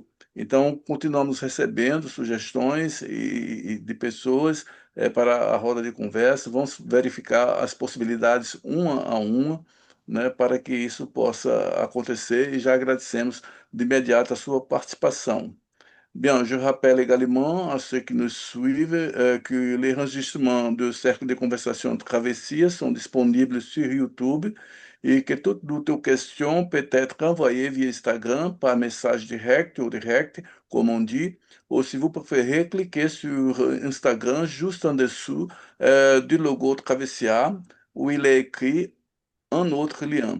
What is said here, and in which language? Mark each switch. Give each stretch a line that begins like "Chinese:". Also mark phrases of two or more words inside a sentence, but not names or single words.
Portuguese: Então, continuamos recebendo sugestões de pessoas para a roda de conversa, vamos verificar as possibilidades uma a uma, né, para que isso possa acontecer e já agradecemos de imediato a sua participação.
French: Bien, je rappelle également à ceux qui nous suivent que les enregistrements de cercle de conversation Travessia sont disponibles sur YouTube et que toute doute question peut être envoyée via Instagram par message direct ou direct, comme on dit, ou si vous préférez, cliquez sur Instagram juste en dessous du logo Travessia où il est écrit un autre lien.